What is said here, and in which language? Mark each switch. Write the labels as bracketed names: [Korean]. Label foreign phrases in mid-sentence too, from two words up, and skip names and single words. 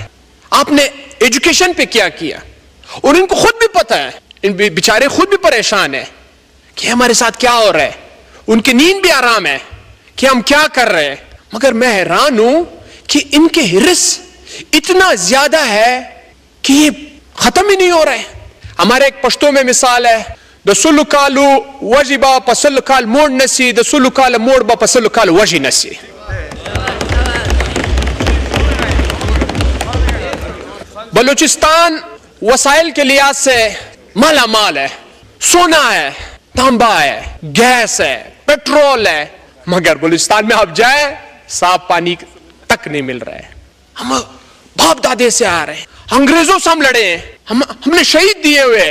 [Urdu] آپ نے ایجوکیشن پہ کیا کیا؟ اور ان کو خود بھی پتا ہے, ان بیچارے خود بھی پریشان ہیں کہ ہمارے ساتھ کیا ہو رہا ہے. ان کی نیند بھی آرام ہے کہ ہم کیا کر رہے ہیں. مگر میں حیران ہوں کہ ان کے ہرس اتنا زیادہ ہے کہ یہ ختم ہی نہیں ہو رہے. ہمارے ایک پشتو میں مثال ہے, [Pashto] دسلو کالو وجبا پسل کال موڑ نسی, دسلو کال موڑ با پسل کال وجی نسی. [Urdu] بلوچستان وسائل کے لحاظ سے مالا مال ہے. سونا ہے, تانبا ہے, گیس ہے, پیٹرول ہے, مگر بلوچستان میں آپ جائیں صاف پانی تک نہیں مل رہا ہے. ہم باپ دادے سے آ رہے ہیں, انگریزوں سے ہم لڑے ہیں, ہم نے شہید دیے ہوئے.